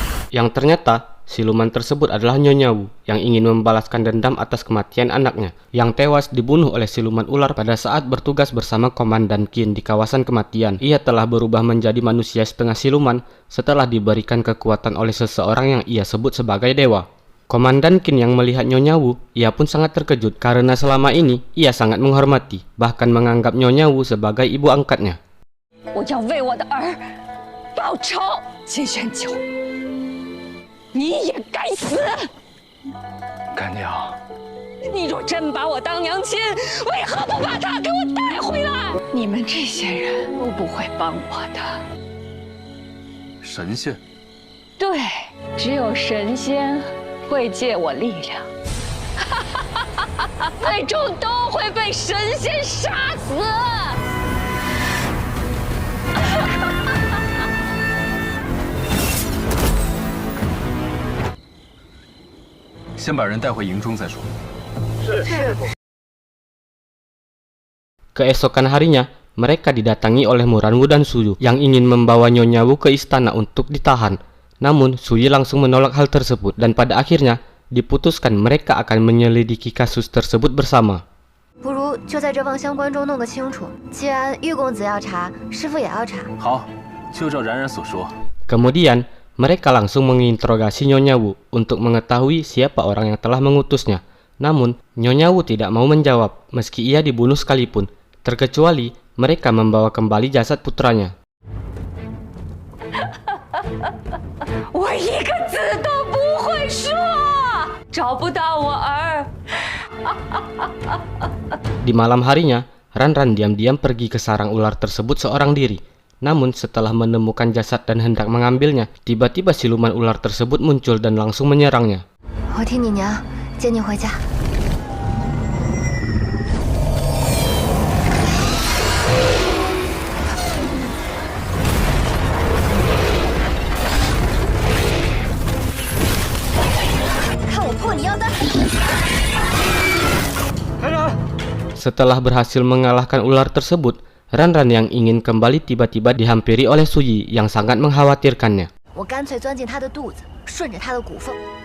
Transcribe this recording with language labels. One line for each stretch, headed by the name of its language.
Indonesian: Yang ternyata siluman tersebut adalah Nyonya Wu yang ingin membalaskan dendam atas kematian anaknya yang tewas dibunuh oleh siluman ular pada saat bertugas bersama Komandan Qin di kawasan kematian. Ia telah berubah menjadi manusia setengah siluman setelah diberikan kekuatan oleh seseorang yang ia sebut sebagai dewa. Komandan Qin yang melihat Nyonya Wu, ia pun sangat terkejut karena selama ini ia sangat menghormati, bahkan menganggap Nyonya Wu sebagai ibu angkatnya.
Chinese: 我要为我的儿报仇，金玄九。你也该死！干娘，你若真把我当娘亲，为何不把她给我带回来？你们这些人都不会帮我的。神仙？对，只有神仙会借我力量，最终都会被神仙杀死。先把人带回营中再说。是。
Indonesian: Keesokan harinya, mereka didatangi oleh Muranwu dan Suyu yang ingin membawa Nyonya Wu ke istana untuk ditahan. Namun, Suyi langsung menolak hal tersebut dan pada akhirnya diputuskan mereka akan menyelidiki kasus tersebut bersama.
Chinese: 不如就在这望乡关中弄个清楚。既然玉公子要查，师傅也要查。好，就照冉冉所说。
Indonesian: Kemudian, mereka langsung menginterogasi Nyonya Wu untuk mengetahui siapa orang yang telah mengutusnya. Namun, Nyonya Wu tidak mau menjawab meski ia dibunuh sekalipun, terkecuali mereka membawa kembali jasad putranya.
Chinese: 我一个字都不会说，找不到我儿。
Indonesian: Di malam harinya, Ran diam-diam pergi ke sarang ular tersebut seorang diri. Namun setelah menemukan jasad dan hendak mengambilnya, tiba-tiba siluman ular tersebut muncul dan langsung menyerangnya.
Chinese: 我替你娘接你回家。
Indonesian: Setelah berhasil mengalahkan ular tersebut, Ran yang ingin kembali tiba-tiba dihampiri oleh Suyi yang sangat mengkhawatirkannya.
Chinese: 我干脆钻进他的肚子，顺着他的骨缝。